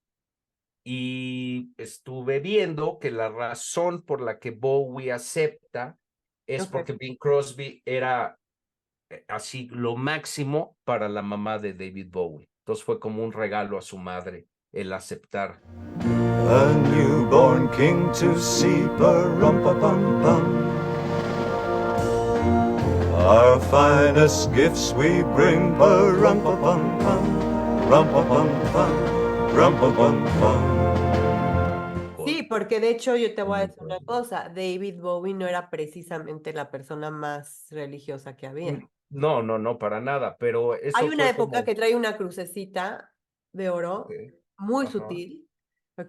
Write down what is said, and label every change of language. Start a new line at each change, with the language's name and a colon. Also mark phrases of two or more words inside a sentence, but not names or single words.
Spanish: Y estuve viendo que la razón por la que Bowie acepta es ok. porque Bing Crosby era así lo máximo para la mamá de David Bowie. Entonces fue como un regalo a su madre el aceptar.
English: A newborn king to see, pa-rum-pa-pum-pum. Our finest gifts we bring, pa-rum-pa-pum-pum, rum-pa-pum-pum, rum-pa-pum-pum.
Spanish: Sí, porque de hecho yo te voy a Bing decir una Crosby. cosa, David Bowie no era precisamente la persona más religiosa que había. No, para nada, pero Hay eso una fue época como... que trae una crucecita de oro, Ok, muy ajá. sutil, ¿ok?